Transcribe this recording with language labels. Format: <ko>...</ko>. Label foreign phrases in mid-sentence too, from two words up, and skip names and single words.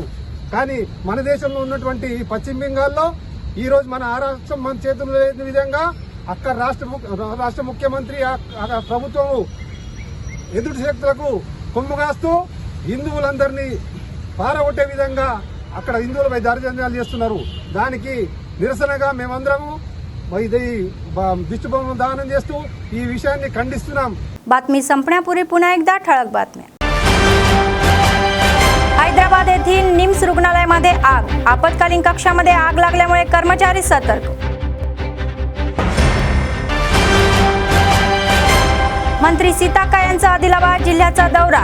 <te>కానీ మన దేశంలో ఉన్నటువంటి పశ్చిమ బెంగాల్లో ఈ రోజు మన ఆ రాష్ట్రం మన చేతుల్లో లేని విధంగా అక్కడ రాష్ట్ర ముఖ్యమంత్రి ప్రభుత్వం ఎదుటి శక్తులకు కొమ్ముగాస్తూ హిందువులందరినీ పారగొట్టే విధంగా అక్కడ హిందువులపై దౌర్జన్యాలు చేస్తున్నారు. దానికి నిరసనగా మేమందరము దిష్టిబొమ్మ దానం చేస్తూ ఈ విషయాన్ని ఖండిస్తున్నాం.</te> <mr>बातमी संपण्यापूर्वी पुन्हा एकदा ठळक बातम्या. हैदराबाद येथील निम्स रुग्णालयामध्ये आग. आपत्कालीन कक्षामध्ये आग लागल्यामुळे कर्मचारी सतर्क. मंत्री सीताक्का यांचा आदिलाबाद जिल्ह्याचा दौरा.</mr>